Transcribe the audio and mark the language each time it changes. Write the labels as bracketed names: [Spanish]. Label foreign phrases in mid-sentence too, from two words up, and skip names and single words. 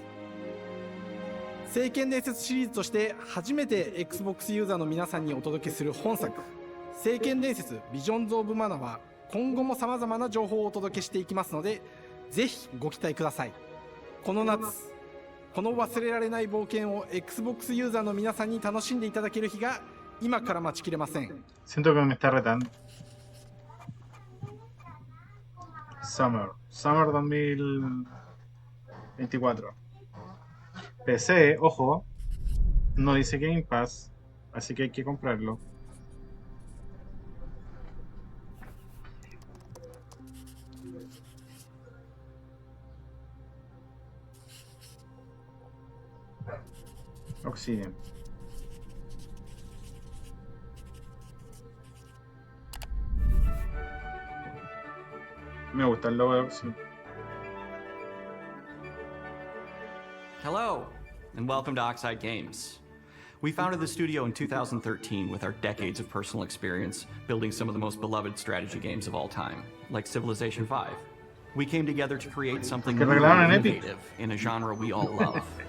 [Japanese] 聖剣伝説シリーズとして初めて Xbox ユーザーの皆さんにお届けする本作、聖剣伝説ビジョンズ・オブ・マナは今後もさまざまな情報をお届けしていきますので、ぜひご期待ください。この夏、この忘れられない冒険を Xbox ユーザーの皆さんに楽しんでいただける日が今から待ちきれません。 [Spanish] Siento que me está retando. [English] Summer 2024. [Spanish] PC, ojo, no dice Game Pass, así que hay que comprarlo. Obsidian. Me gusta el logo de Obsidian. [English] Hello, and welcome to Oxide Games. We founded the studio in 2013 with our decades of personal experience building some of the most beloved strategy games of all time, like Civilization V. We came together to create something new and innovative in a genre we all love.